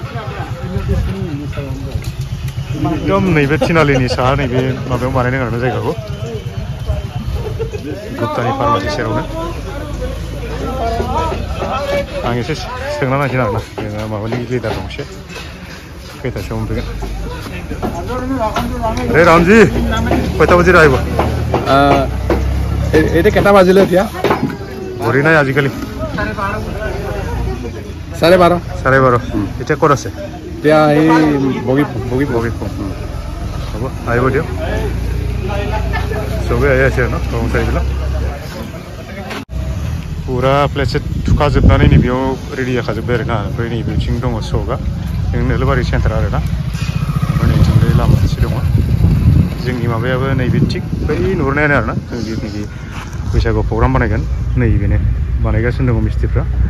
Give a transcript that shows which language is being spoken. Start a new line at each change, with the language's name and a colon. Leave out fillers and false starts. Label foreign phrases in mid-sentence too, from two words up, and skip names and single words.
Bodo: एकदम नैबे थिनालिनि साहा नैबे माबायाव बानायदों आरोना जायगाखौ गुप्तानि फार्मासि सेरावनो आं एसे सोंना नायसै आरोना जोंहा माबानि लिडार दं एसे खैथासोआव मोनफैगोन
Assamese: আৰে ৰাম জী কেইটা বাজে
Bodo: আহিব
Assamese: এটা কেটা বাজিলে এতিয়া ঘড়ী নাই আজিকালি 12:30 এতিয়া ক'ত আছে এতিয়া এই বগী হ'ব আহিব দিয়ক চবেই আহি আছে ন কৰ্মচাৰীবিলাক
Bodo: पुरा प्लेटसे थुखाजोबनानै नैबेयाव रेडि जाखाजोब्बाय आरोना ओमफ्राय नैबेथिं दङ सकआ जों नोलोबारि सेन्टार आरोना ओमफ्राय नैथिंजाय लामा मोनसे दङ जोंनि माबायाबो नैबे थिग बै नुहुरनायानो आरोना जों जिथुनाखि बैसागु प्रग्राम बानायगोन नैबेनो बानायगासिनो दङ मिस्ट्रिफ्रा